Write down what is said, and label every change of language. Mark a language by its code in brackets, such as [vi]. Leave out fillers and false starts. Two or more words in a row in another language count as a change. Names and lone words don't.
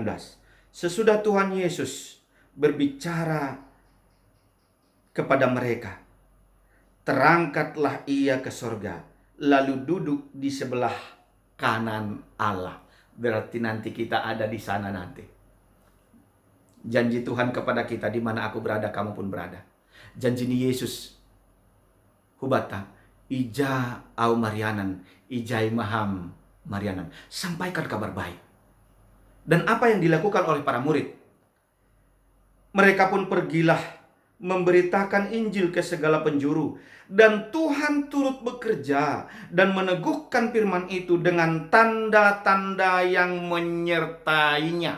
[id] Sesudah Tuhan Yesus berbicara kepada mereka, terangkatlah ia ke sorga, lalu duduk di sebelah kanan Allah. Berarti nanti kita ada di sana nanti. Janji Tuhan kepada kita, di mana aku berada, kamu pun berada. [bts] Janji ni Yesus, hubata, ija au marianan, ijai maham marianan. [id] Sampaikan kabar baik. Dan apa yang dilakukan oleh para murid? Mereka pun pergilah memberitakan Injil ke segala penjuru. Dan Tuhan turut bekerja dan meneguhkan firman itu dengan tanda-tanda yang menyertainya.